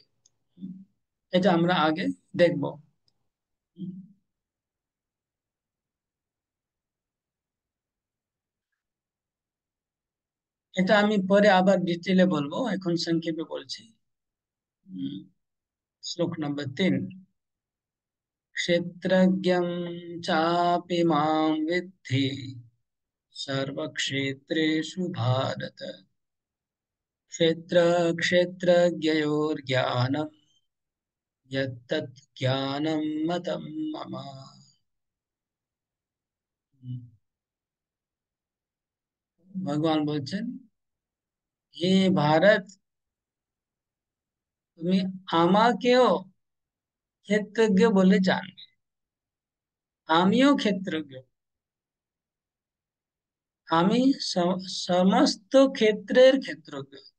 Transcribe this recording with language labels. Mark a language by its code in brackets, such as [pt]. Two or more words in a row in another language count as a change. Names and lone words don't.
[bn] এটা আমরা আগে দেখব। এটা আমি পরে আবার ডিটেলে বলবো, এখন সংক্ষেপে বলছি। শ্লোক নম্বর 3। [sa] क्षेत्रज्ञं चापि मां विद्धि सर्वक्षेत्रेषु भारत। क्षेत्रज्ञयोर्ज्ञानं यत्तत् ज्ञानं मतं मम। [bn] ভগবান বলছেন, হে ভারত, তুমি আমাকেও ক্ষেত্রজ্ঞ বলে জানবে। আমিও ক্ষেত্রজ্ঞ। আমি সমস্ত ক্ষেত্রের ক্ষেত্রজ্ঞ।